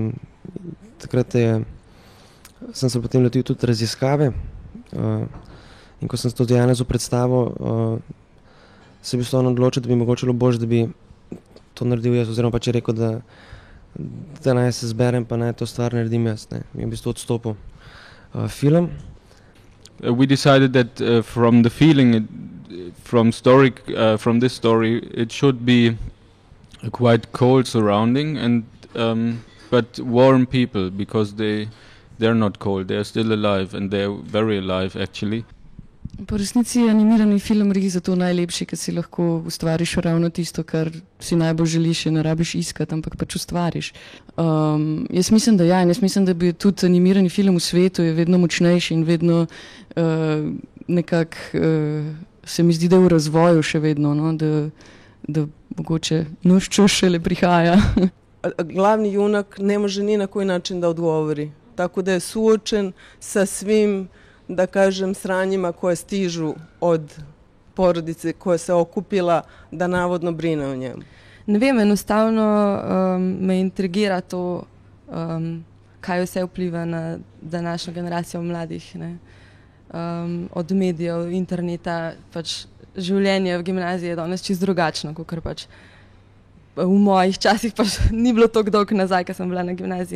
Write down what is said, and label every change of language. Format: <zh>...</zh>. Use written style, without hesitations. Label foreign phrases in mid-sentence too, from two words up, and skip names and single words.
<sl>Takrat sem se potem lotil tudi raziskave in ko sem to Janezu predstavil, se je v bistvu on odločil, da bi mogoče bilo boljše, da bi to naredil jaz, oziroma pač je rekel, da naj se zberem, pa naj to stvar naredim jaz. In v bistvu odstopil film.</sl> <en>We decided that from the feeling, from this story, it should be a quite cold surrounding and but warm people, because they're not cold, they're still alive and they're very alive actually.</en> <sl>Po resnici je animirani film res zato najlepši, ker si lahko ustvariš ravno tisto, kar si najbolj želiš in ne rabiš iskati, ampak pač ustvariš. Jaz mislim, da ja, in jaz mislim, da bi tudi animirani film v svetu je vedno močnejši in vedno se mi zdi, da je v razvoju še vedno, no? da mogoče noščo šele prihaja.</sl> <sr>Glavni junak ne može ni na koji način da odgovori. Tako da je suočen sa svim, da kažem, sranjima koje stižu od porodice koja se okupila da navodno brine o njemu.</sr> <sl>Ne vem, enostavno me intrigira to, kaj vse vpliva na današnjo generacijo mladih. Ne? Od medijev, interneta, pač življenje v gimnaziji je danes čisto drugačno, kakor pač v mojih časih pač ni bilo toliko dolgo nazaj, ko sem bila na gimnaziji.</sl>